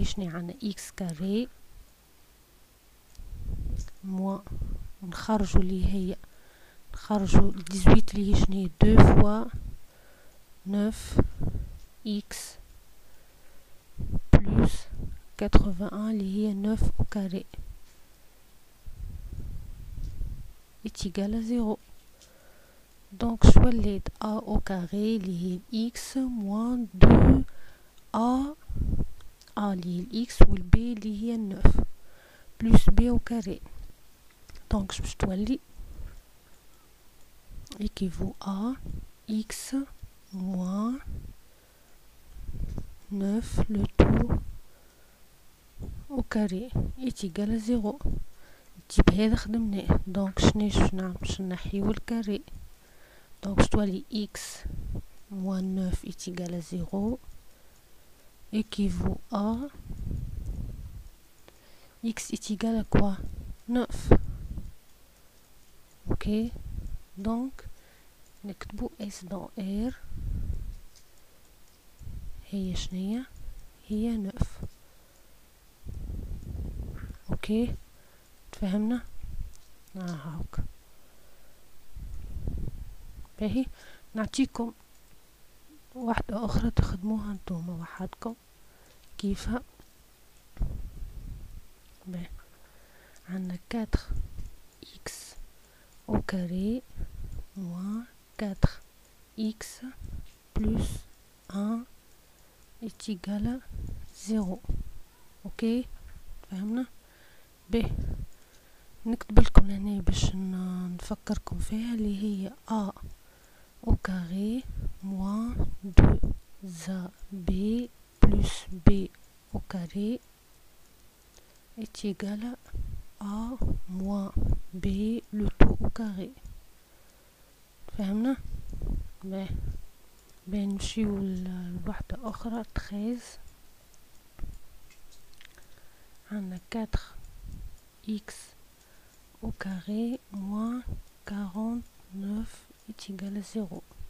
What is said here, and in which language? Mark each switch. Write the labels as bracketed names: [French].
[Arabic] عندنا x كاري موان نخرجو اللي هي نخرجو 18 اللي هي شنو 2 فوا 9 x بلس 81 اللي هي 9 [French] au carré est égal à 0. donc je [Arabic] وليت [French] a au carré [Arabic] اللي هي [French] x moins 2 a اللي هي x وال b اللي هي 9 plus b au carré. donc [Arabic] باش تولي [French] équivaut à x moins 9 le tout au carré est égal à 0. [Arabic] التيب هذا خدمناه دونك شنو باش نعمل؟ باش نحيو الكاري دونك باش تولي [French] x moins 9 est égal à 0 équivaut à x est égal à quoi 9. ok donc [Arabic] نكتبو [French] s dans r [Arabic] هي شنية هي 9. اوكي تفهمنا هاك. باهي نعطيكم واحدة اخرى تخدموها نتوما وحدكم كيفها. باهي عندنا [French] 4x au carré moins 4x plus 1 est égal à 0. [Arabic] اوكي فهمنا. باهي نكتب لكم هنا باش نفكركم فيها اللي هي [French] a au carré moins 2ab plus b au carré est égal à a moins b le tout au carré. [Arabic] فهمنا. باهي نمشيو لوحدة أخرى 13 عندنا [French] 4x au carré moins 49 est égal à 0.